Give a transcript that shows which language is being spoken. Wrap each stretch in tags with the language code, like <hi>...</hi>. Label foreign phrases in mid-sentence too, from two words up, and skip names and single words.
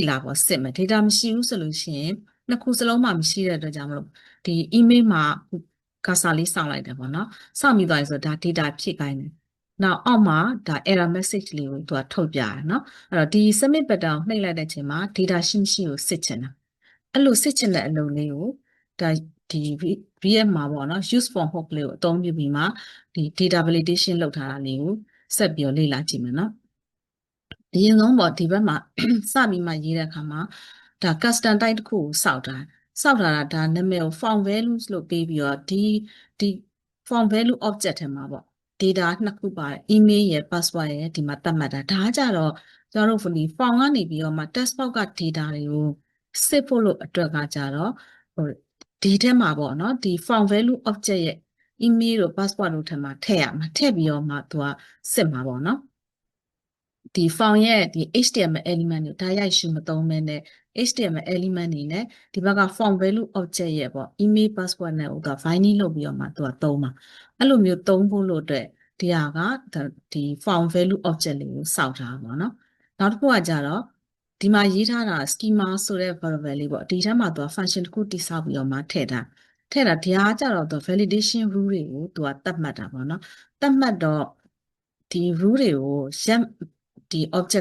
<my>လားပေါ့စစ်မယ် data မရှိဘူးဆိုလို့ရှိရင်နှစ်ခုစလုံးမှာမရှိတဲ့အတွက်ကြောင့်မလို့ဒီ email မှာ cursor လေးစောင့်လိုက်တယ်ပေါ့နော်စောင့်ပြီးသွားပြီဆိုတော့ဒါ data ဖြည့်ခိုင်းတယ်နောက်အောက်မှာဒါ</my> <en>error message</en> <my>လေးကိုသူကထုတ်ပြရတယ်နော်အဲ့တော့ဒီ</my> <en>submit button</en> <my>ကိုနှိပ်လိုက်တဲ့အချိန်မှာ data ရှိမရှိကိုစစ်ချင်တာအဲ့လိုစစ်ချင်တဲ့အလုပ်လေးကိုဒါဒီ VM မှာပေါ့နော်</my> <en>use form hook</en> <my>လေးကိုအသုံးပြုပြီးမှဒီ</my> <en>data validation</en> <my>လုပ်ထားတာလေးကိုဆက်ပြီးလေ့လာကြည့်မယ်နော်အရင်ဆုံးပေါ့ဒီဘက်မှာစပြီးမှရေးတဲ့အခါမှာဒါ</my> <en>custom type</en> <my>တစ်ခုကိုစောက်ထားတာဒါနာမည်ကို</my> <en>form values</en> <my>လို့ပေးပြီးတော့ဒီ</my> <en>form value object</en> <my>ထဲမှာပေါ့ data နှစ်ခုပါတယ် email ရယ် password ရယ်ဒီမှာသတ်မှတ်တာဒါကြတော့ကျွန်တော်တို့ဒီ form ကနေပြီး တော့မှ</my> <en>text box</en> <my>က data တွေကိုစစ်ဖို့လို့အတွက်ကကြတော့ဒီထဲမှာပေါ့နော်ဒီ</my> <en>form value object</en> <my>ရဲ့ email တို့ password တို့ထဲမှာထည့်ရမှာထည့်ပြီးတော့မှသူကစစ်မှာပေါ့နော်ဒီ form ရဲ့ဒီ</my> <en>HTML element</en> <my>ကိုဒါရိုက်ရှုမသုံးမဲနဲ့</my> <en>HTML element</en> <my>နေနဲ့ဒီဘက်က</my> <en>form value object</en> <my>ရဲ့ပေါ့</my> <en>email password</en> <my>နဲ့ဥက binding လုပ်ပြီးတော့မှသူကသုံးမှာအဲ့လိုမျိုးသုံးဖို့လို့အတွက်ဒီ ဟာကဒီ</my> <en>form value object</en> <my>လေးကိုစောက်ထားပါတော့နောက်တစ်ခုကကြတော့ဒီမှာရေးထားတာ schema ဆိုတဲ့ variable လေးပေါ့ဒီထဲမှာသူက function တစ်ခုတိစောက်ပြီးတော့မှထည့်တာဒီဟာကြတော့သူ</my> <en>validation rule</en> <my>တွေကိုသူကသတ်မှတ်တာပေါ့နော်သတ်မှတ်တော့ဒီ rule တွေကိုဒီ object</my>